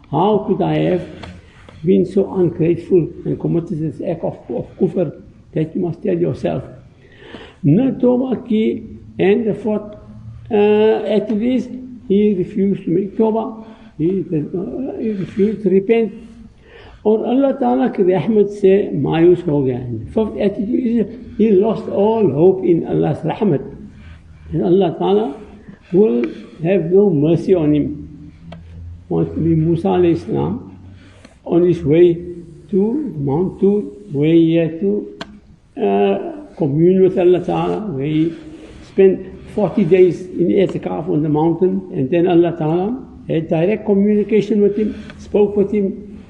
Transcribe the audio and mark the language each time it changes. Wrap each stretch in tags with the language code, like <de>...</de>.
<en>How could I have been so ungrateful and committed this act of kufr? That you must tell yourself. No tawbah ki, and the 4th attitude is, he refused to make tawbah. He refused to repent.</en> <ur>और अल्लाह ताला की रहमत से मायूस हो गया.</ur> <en>First attitude is, he lost all hope in Allah's rahmat. And Allah Ta'ala will have no mercy on him. Once Musa alayhi salam, on his way to Mount Tur, where he had to commune with Allah Ta'ala, where he spent 40 days in i'tikaf on the mountain, and then Allah Ta'ala had direct communication with him, spoke with him.</en>